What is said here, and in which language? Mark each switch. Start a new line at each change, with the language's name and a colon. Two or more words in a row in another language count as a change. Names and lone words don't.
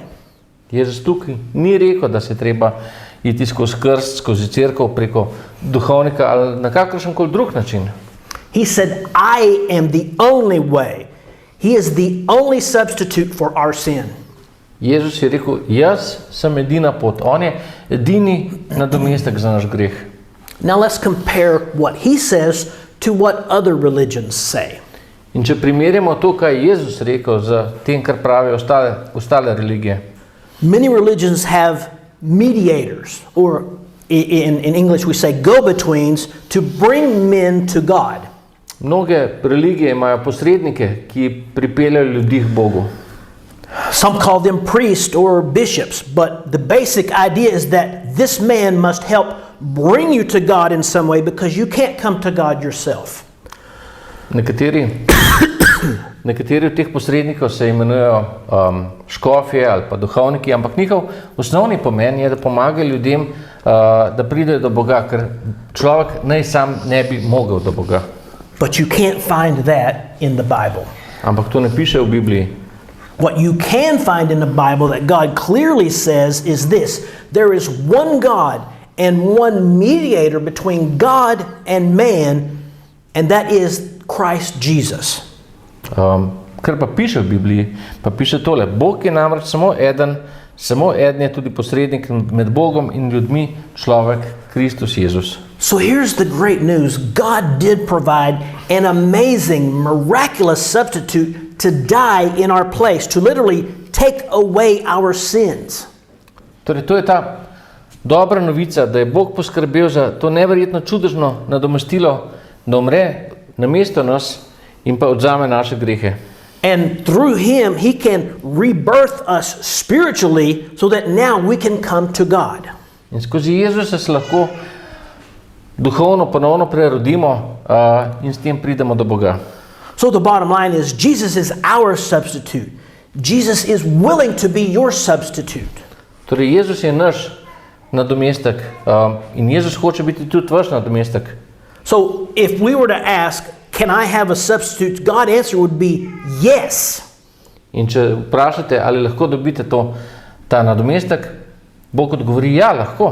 Slovenian: Jezus tukaj ni rekel, da se treba iti skozi krst, skozi cerkev, preko duhovnika ali na kakršenkoli drug način.
English: He said, I am the only way. He is the only substitute for our sin.
Slovenian: Jezus je rekel, jaz sem edina pot. On je edini nadomestek za naš greh.
English: Now let's compare what he says to what other religions say.
Slovenian: In če primerjamo to, kaj je Jezus rekel z tem, kar pravijo ostale religije.
English: Many religions have mediators, or in English we say go-betweens, to bring men to God.
Slovenian: Mnoge religije imajo posrednike, ki pripeljajo ljudi k Bogu.
English: Some call them priests or bishops, but the basic idea is that this man must help bring you to God in some way because you can't come to God yourself.
Slovenian: Nekateri od teh posrednikov se imenujejo škofje ali pa duhovniki, ampak njihov osnovni pomen je, da pomagajo ljudem, da pridejo do Boga, ker človek naj sam ne bi mogel do Boga.
English: But you can't find that in the Bible.
Slovenian: Ampak to ne piše v Bibliji.
English: What you can find in the Bible that God clearly says is this: there is one God and one mediator between God and man, and that is Christ Jesus.
Slovenian: Kar pa piše v Bibliji, pa piše tole. Bog je namreč samo eden je tudi posrednik med Bogom in ljudmi, človek, Kristus Jezus.
English: So here's the great news. God did provide an amazing, miraculous substitute to die in our place, to literally take away our sins.
Slovenian: Torej, to je ta dobra novica, da je Bog poskrbel za to neverjetno čudežno nadomestilo, da umre namesto nas in pa odzame naše grehe.
English: And through him, he can rebirth us spiritually so that now we can come to God.
Slovenian: In skozi Jezusa se lahko duhovno ponovno prerodimo in s tem pridemo do Boga.
English: So the bottom line is Jesus is our substitute. Jesus is willing to be your substitute.
Slovenian: Torej, Jezus je naš nadomestek in Jezus hoče biti tudi vaš nadomestek.
English: So if we were to ask, can I have a substitute? God's answer would be yes.
Slovenian: In če vprašate, ali lahko dobite ta nadomestek, Bog odgovori, ja, lahko.